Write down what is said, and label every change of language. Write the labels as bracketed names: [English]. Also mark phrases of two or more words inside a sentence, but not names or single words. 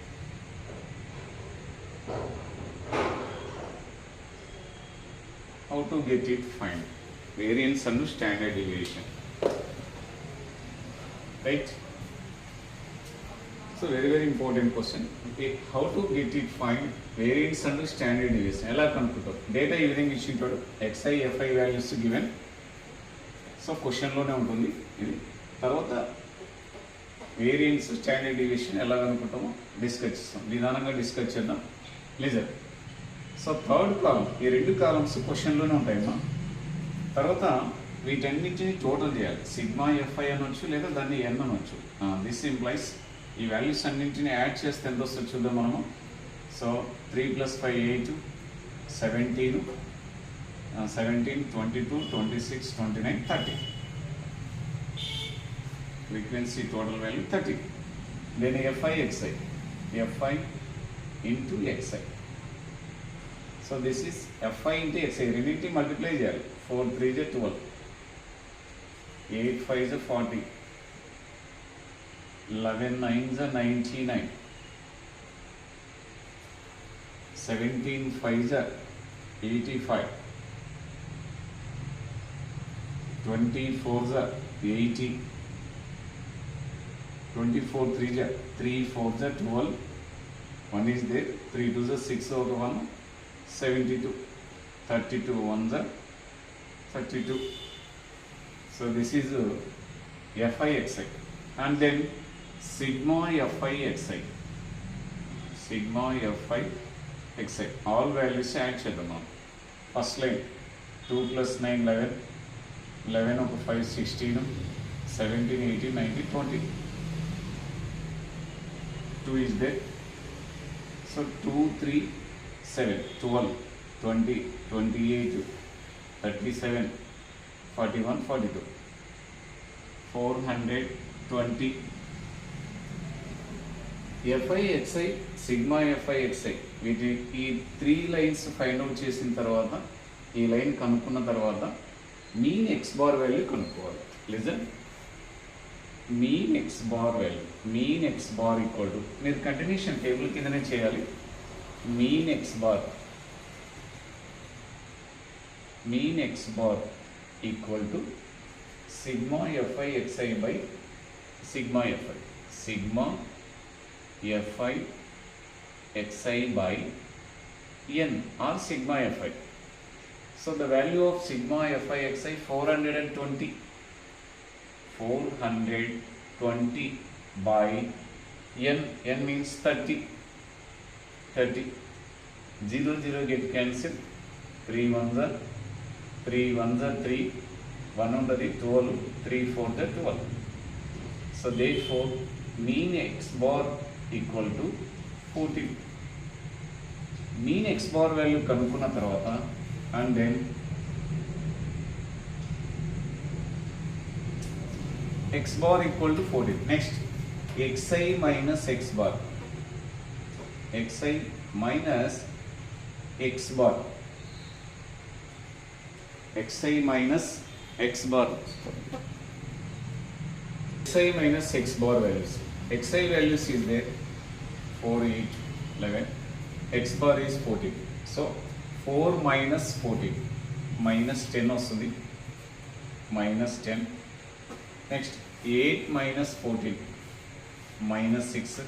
[English] How to get it? Find variance and standard deviation. Right? So very important question. Okay, how to get it? Find variance and standard deviation. [Telugu] ఎలా కనుక్కుంటారు? డేటా ఈ విధంగా ఇచ్చింటాడు. [English] xi fi values given. [Telugu] సో క్వశ్చన్లోనే ఉంటుంది ఇది. తర్వాత [English] variance standard deviation [Telugu] ఎలా కనుక్కుంటామో డిస్కస్ చేస్తాం. నిదానంగా డిస్కస్ చేద్దాం. లిజర్. సో [English] third column, [Telugu] ఈ రెండు కాలమ్స్ క్వశ్చన్లోనే ఉంటాయమ్మా. తర్వాత వీటన్నిటిని టోటల్ చేయాలి. [English] sigma fi [Telugu] అనొచ్చు లేదా దాన్ని ఎన్ అనొచ్చు. [English] this implies [Telugu] ఈ వాల్యూస్ అన్నింటిని యాడ్ చేస్తే ఎంత వస్తుందో చూద్దాం మనము. సో 3 + 5 8, 17, 22, 26, 29, 30. [English] Frequency total value 30. Then fi xi, fi into xi. So this is fi into xi. Remaining multiply చేయాలి. 4 3 is 12, 8 5 is 40, 11 9 is 99, 17 5 is 85, 24 is 80, 24 3 is 3 4 is 12, 1 is there, 3 2 is 6 over 1, 72, 32 1 is 32. So this is fi xi, and then sigma fi xi, sigma fi xi. All values add [Telugu] చేద్దాం. [English] first line [Telugu] 2 + 9 11, 11 ఒక 5 16, 17 18 19 20. [English] 2 is there. So 2 3 7 12 20 28 37 41 42 420. fi xi, sigma fi xi, [Telugu] వీటి ఈ 3 లైన్స్ [English] find out [Telugu] చేసిన తర్వాత, ఈ లైన్ కనుక్కున్న తర్వాత [English] mean x bar value [Telugu] కనుక్కోవాలి. లిజన్, [English] mean x bar value, mean x bar equal to, [Telugu] మీరు [English] continuation table [Telugu] కిందనే చేయాలి. [English] mean x bar, mean x bar equal to sigma fi xi by sigma fi, sigma fi xi by n or sigma fi. So the value of sigma fi xi 420, 420 by n, n means 30, 30, 0 0 get cancelled, 3 1s are 3 1s are 3, 1 ఉండది 12, 3 4 the 12. So therefore mean x bar equal to 14. [Telugu] mean x bar value కనుక్కున్న తర్వాత, [English] and then x bar equal to 14. Next xi minus x bar, xi minus x bar, xi minus x bar, xi minus x bar values. xi values is there 4 8 11, x bar is 14. So 4 minus 14 minus 10 వస్తుంది, minus 10. Next 8 minus 14 minus 6.